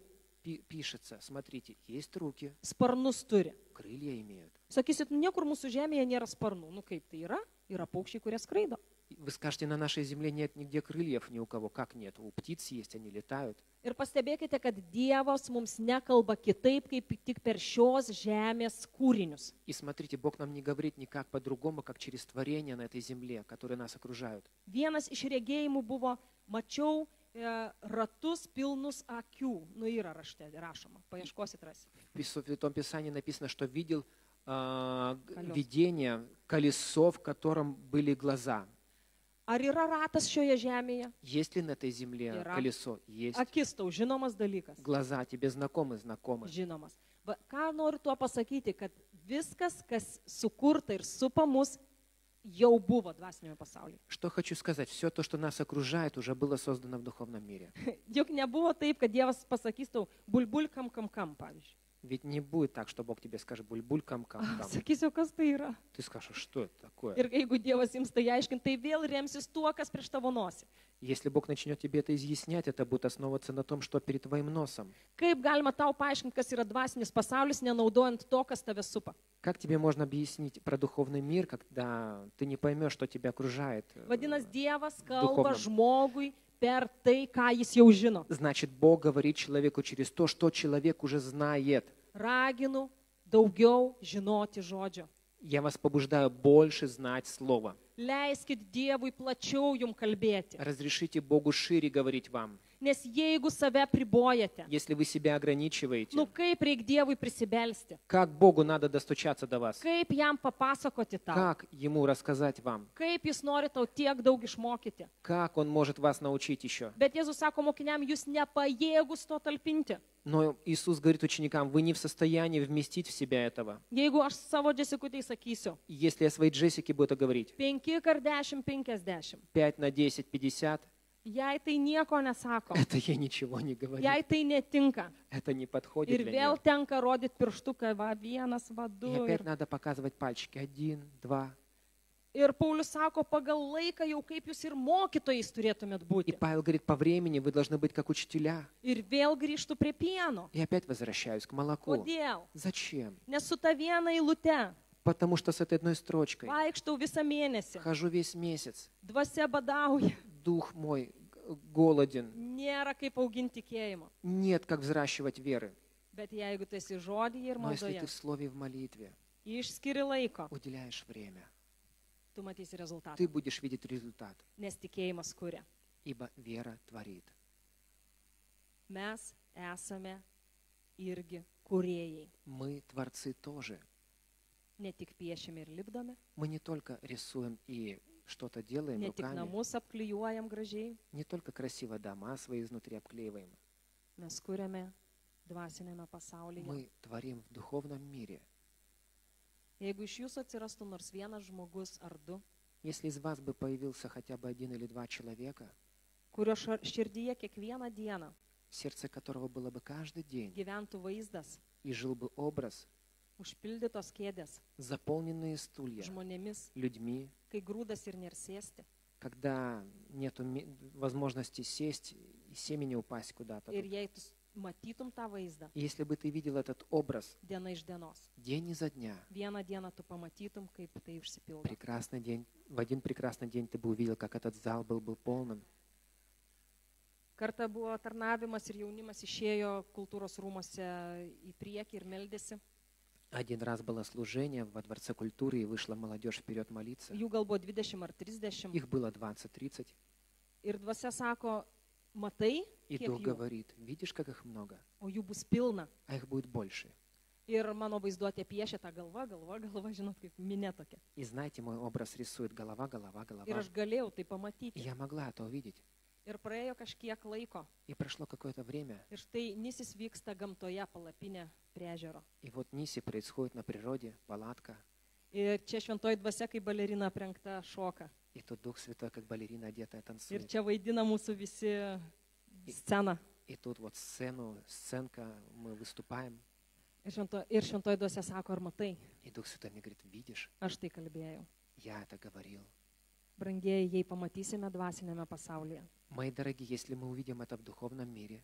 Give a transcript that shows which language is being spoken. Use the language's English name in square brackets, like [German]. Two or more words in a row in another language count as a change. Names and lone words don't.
[Russian] пишется, смотрите, есть руки, [Lithuanian] sparnus turi. [Russian] крылья имеют. [Lithuanian] Sakysit, nu, niekur mūsų žemėje nėra sparnų. Nu kaip tai yra? Yra paukščiai, kurie skraido. [Russian] Вы скажете, на нашей земле нет нигде крыльев ни у кого. Как нет? У птиц есть, они летают. [Lithuanian] Ir pastebėkite, kad Dievas mums nekalba kitaip, kaip tik per šios žemės kūrinius. [Russian] И смотрите, Бог нам не говорит никак по-другому, как через творения на этой земле, которые нас окружают. [Lithuanian] Vienas iš regėjimų buvo, mačiau ratus pilnus akių. Nu, yra rašte rašoma, paieškosit rasi. [Russian] В Святом Писании написано, что видел Колес. видение, колесо, в котором были глаза. [Lithuanian] Ar yra ratas šioje žemėje? [Russian] Есть ли на этой земле Ира. колесо? Есть. [Lithuanian] Akis tau žinomas dalykas. [Russian] Глаза тебе знакомы? Знакомы. [Lithuanian] Žinomas. Va, ką noriu tuo pasakyti, kad viskas, kas sukurta ir supa mus, jau buvo dvasiniame pasaulyje. [Russian] Что хочу сказать? Все то, что нас окружает, уже было создано в духовном мире. [Lithuanian] Juk nebuvo taip, kad Dievas pasakys tau bulbul kam, pavyzdžiui. [Russian] Ведь не будет так, что Бог тебе скажет буль-буль, кам-кам-кам. [Lithuanian] Sakysiu, kas tai yra. [Russian] Ты скажешь, что это такое? [Lithuanian] Ir jeigu Dievas jums tai aiškint, tai vėl remsis tuo, kas prieš tavo nosį. [Russian] Если Бог начнет тебе это изъяснять, это будет основываться на том, что перед твоим носом. [Lithuanian] Kaip galima tau paaiškinti, kas yra dvasinis pasaulis, nenaudojant to, kas tave supa? [Russian] Как тебе можно объяснить про духовный мир, когда ты не поймешь, что тебя окружает? [Lithuanian] Vadinasi, Dievas kalba [Russian] Духовном. [Lithuanian] žmogui per tai, ką jis jau žino. [Russian] Значит, Бог говорит человеку через то, что человек уже знает. [Lithuanian] Raginu daugiau žinoti žodžio. [Russian] Я вас побуждаю больше знать Слово. [Lithuanian] Leiskit Dievui plačiau jum kalbėti. [Russian] Разрешите Богу шире говорить вам. [Lithuanian] Nes jeigu save pribojate, [Russian] Если вы себя ограничиваете, [Lithuanian] nu kaip reikia Dievui prisibelsti? [Russian] как Богу надо достучаться до вас? [Lithuanian] Kaip jam papasakoti tau? [Russian] Как Ему рассказать вам? [Lithuanian] Kaip jis nori tau tiek daug išmokyti? [Russian] Как Он может вас научить еще? [Lithuanian] Bet Jėzus sako mokiniam, jūs nepajėgus to talpinti. [Russian] Но Иисус говорит ученикам, вы не в состоянии вместить в себя этого. [Lithuanian] Jeigu aš savo Džesikutei sakysiu, [Russian] Если я своей Джессике буду это говорить, [Lithuanian] 5 kart 10, 50, [Russian] 5 на 10, 50, [Lithuanian] jai tai nieko nesako, [Russian] это ей ничего не говорит. [Lithuanian] jai tai netinka. [Russian] Это не подходит [Lithuanian] Ir [Russian] для [Lithuanian] vėl [Russian] нее. [Lithuanian] tenka rodyti pirštuką, va vienas, va [Russian] И [Lithuanian] du. [Russian] опять надо показывать пальчики. [Lithuanian] 1, 2. Ir Paulius sako, pagal laiką jau kaip jūs ir mokytojais turėtumėt [Russian] И [Lithuanian] būti. [Russian] Павел говорит, по времени вы должны быть как учителя. [Lithuanian] Ir vėl grįžtų prie pieno. [Russian] И опять возвращаюсь к молоку. [Lithuanian] Kodėl? [Russian] Зачем? [Lithuanian] Nes su ta viena eilute [Russian] Потому что с этой одной строчкой [Lithuanian] vaikštau visą mėnesį. [Russian] хожу весь месяц. [Lithuanian] Dvasia badauja. [Russian] Дух мой голоден. [Lithuanian] Nėra kaip auginti tikėjimo. [Russian] Нет, как взращивать веры. [Lithuanian] Bet jeigu tu esi žodyje ir [Russian] Но если [Lithuanian] maldoje, [Russian] ты в слове и в молитве [Lithuanian] išskiri laiko, [Russian] уделяешь время, [Lithuanian] tu matysi rezultatą. [Russian] ты будешь видеть результат. [Lithuanian] Nes tikėjimas kuria. [Russian] Ибо вера творит. [Lithuanian] Mes esame irgi kūrėjai. [Russian] Мы творцы тоже. [Lithuanian] Ne tik piešime ir lipdome, [Russian] Мы не только рисуем и что-то делаем [Lithuanian] ne tik [Russian] руками, [Lithuanian] namus apklijuojam gražiai, [Russian] не только красиво дома свои изнутри обклеиваем. [Lithuanian] mes kuriame dvasinėme pasaulyje. [Russian] Мы творим в духовном мире. [Lithuanian] Jeigu iš jūsų atsirastų nors vienas žmogus ar du, [Russian] Если из вас бы появился хотя бы 1 или 2 человека, [Lithuanian] kurio širdyje kiekvieną dieną [Russian] в сердце которого было бы каждый день, [Lithuanian] gyventų vaizdas, [Russian] и жил бы образ, [Lithuanian] užpildytos kėdės [Russian] заполненные стулья [Lithuanian] žmonėmis, [Russian] людьми, [Lithuanian] kai grūdas ir nersėsti. [Russian] когда нет возможности сесть и семени упасть куда-то. [Lithuanian] Ir jei tu matytum tą vaizdą [Russian] И если бы ты видел этот образ [Lithuanian] diena iš dienos, [Russian] день изо дня, [Lithuanian] vieną dieną tu pamatytum, kaip tai užsipildo. [Russian] прекрасный день, в один прекрасный день ты бы увидел, как этот зал был полным. [Lithuanian] Kartą buvo tarnavimas ir jaunimas išėjo kultūros rūmose į priekį ir meldėsi. [Russian] Один раз было служение во Дворце культуры, и вышла молодежь вперед молиться. [Lithuanian] Jų gal buvo 20 ar 30. [Russian] Их было 20-30. [Lithuanian] Ir dvasia sako, matai, [Russian] И [Lithuanian] kiek [Russian] Дух [Lithuanian] jų, [Russian] говорит, видишь, как их много, [Lithuanian] o jų bus pilna. [Russian] а их будет больше. [Lithuanian] Ir mano vaizduotė piešia tą galvą, žinot, kaip minė tokia. [Russian] И знаете, мой образ рисует голова, голова, [Lithuanian] Ir [Russian] голова. [Lithuanian] aš galėjau tai [Russian] И [Lithuanian] pamatyti. [Russian] я могла это увидеть. [Lithuanian] Ir praėjo kažkiek laiko. [Russian] И прошло какое-то время, [Lithuanian] Ir štai Nisis vyksta gamtoje palapinė prie ežero. [Russian] и вот Ниси происходит на природе, палатка, [Lithuanian] Ir čia šventoji dvasia, kaip balerina aprengta, šoka. [Russian] и тут Дух Святой, как балерина одетая, [Lithuanian] Ir [Russian] танцует. [Lithuanian] čia vaidina mūsų visi sceną. [Russian] И тут вот сценка, мы выступаем, [Lithuanian] Ir šventoji dvasia sako, ar matai, [Russian] и Дух Святой мне говорит, видишь, [Lithuanian] aš tai kalbėjau. [Russian] я это говорил. [Lithuanian] Brangieji, jei pamatysime dvasinėme pasaulyje, [Russian] Мои дорогие, если мы увидим это в духовном мире,